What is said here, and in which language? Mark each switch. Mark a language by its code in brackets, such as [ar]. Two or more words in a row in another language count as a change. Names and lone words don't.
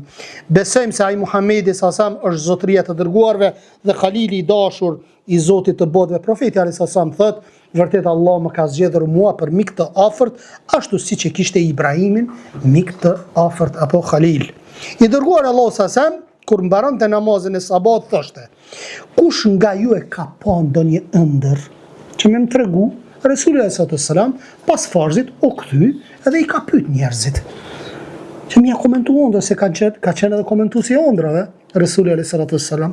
[sq] Besojmë se ai Muhamedi [ar] صلى الله عليه وسلم [sq] është zotëria e të dërguarve dhe Khalili i dashur i Zotit të botëve. Profeti [ar] عليه وسلم [sq] thot, vërtet Allah më ka zgjedhur mua për mik të afërt, ashtu siç e kishte Ibrahimin mik të afërt apo Khalil. I dërguar Allah [ar] صلى الله عليه وسلم [sq] kur mbaronte namazin e sabat thoshte: kush nga ju e ka pa ndonjë ëndër që më tregu, Resuli [ar] صلى الله عليه وسلم [sq] pas farzit u kthy edhe i ka pyet njerëzit. Që më komentuan se ka qenë edhe komentuesi i ëndrave, Resuli [ar] صلى الله عليه وسلم.